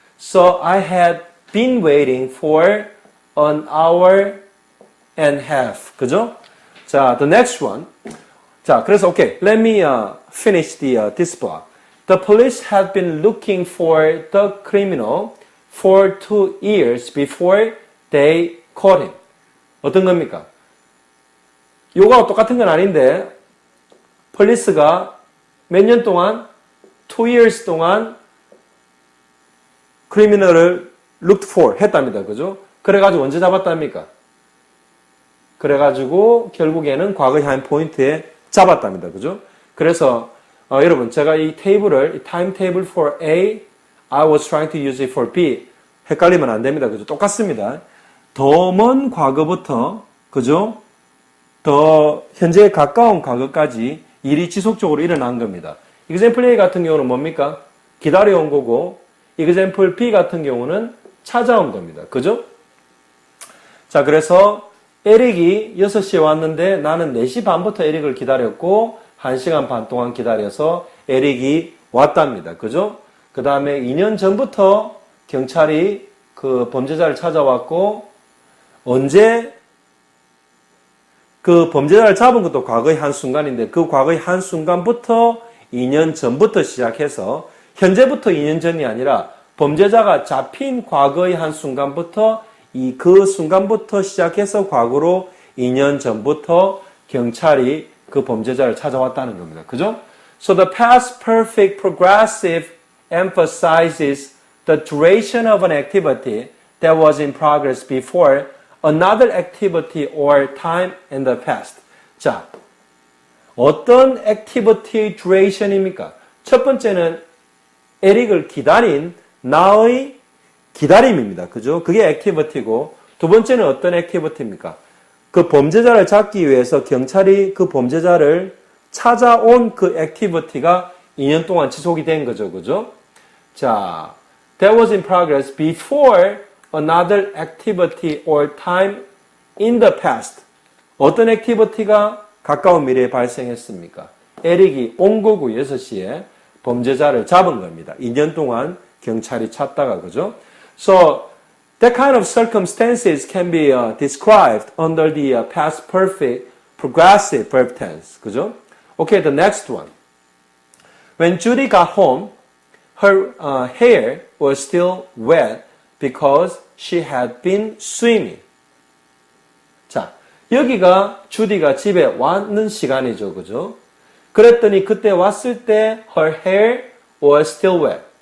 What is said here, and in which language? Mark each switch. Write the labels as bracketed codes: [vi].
[en] So I had been waiting for an hour and a half. [ko] 그죠? 자, [en] the next one. [ko] 자, 그래서 [en] okay, let me finish this block. The police had been looking for the criminal for 2 years before they caught him. [ko] 어떤 겁니까? 요거하고 똑같은 건 아닌데, police가 몇 년 동안, [en] 2 years [ko] 동안 criminal을 [en] looked for [ko] 했답니다. 그죠? 그래가지고 언제 잡았답니까? 그래가지고 결국에는 과거형 포인트에 잡았답니다. 그죠? 그래서 여러분 제가 이 테이블을 [en] time table for A, I was trying to use it for B [ko] 헷갈리면 안 됩니다. 그죠? 똑같습니다. 더 먼 과거부터 그죠? 더 현재에 가까운 과거까지 일이 지속적으로 일어난 겁니다. example A 같은 경우는 뭡니까? 기다려온 거고 example B 같은 경우는 찾아온 겁니다. 그죠? 자, 그래서 에릭이 6시에 왔는데 나는 4시 반부터 에릭을 기다렸고 1시간 반 동안 기다려서 에릭이 왔답니다. 그죠? 그 다음에 2년 전부터 경찰이 그 범죄자를 찾아왔고 언제 그 범죄자를 잡은 것도 과거의 한순간인데 그 과거의 한순간부터 2년 전부터 시작해서 현재부터 2년 전이 아니라 범죄자가 잡힌 과거의 한순간부터 그 순간부터 시작해서 과거로 2년 전부터 경찰이 그 범죄자를 찾아왔다는 겁니다. 그죠? [en] So the past perfect progressive emphasizes the duration of an activity that was in progress before another activity or time in the past. [ko] 자, 어떤 activity duration입니까? 첫 번째는 에릭을 기다린 나의 기다림입니다. 그죠? 그게 activity고 두 번째는 어떤 activity입니까? 그 범죄자를 잡기 위해서 경찰이 그 범죄자를 찾아온 그 activity가 2년 동안 지속이 된 거죠. 그죠? [en] 자, that was in progress before another activity or time in the past. [ko] 어떤 activity가 가까운 미래에 발생했습니까? 에릭이 온거구 6시에 범죄자를 잡은 겁니다. 2년 동안 경찰이 찾다가, 그죠? [en] So, that kind of circumstances can be described under the past perfect progressive verb tense. [ko] 그죠? [en] Okay, the next one. When Judy got home, her hair was still wet because she had been swimming. [ko] 자, 여기가 주디가 집에 왔는 시간이죠. 그죠? 그랬더니 그때 왔을 때 [en] her hair was still wet.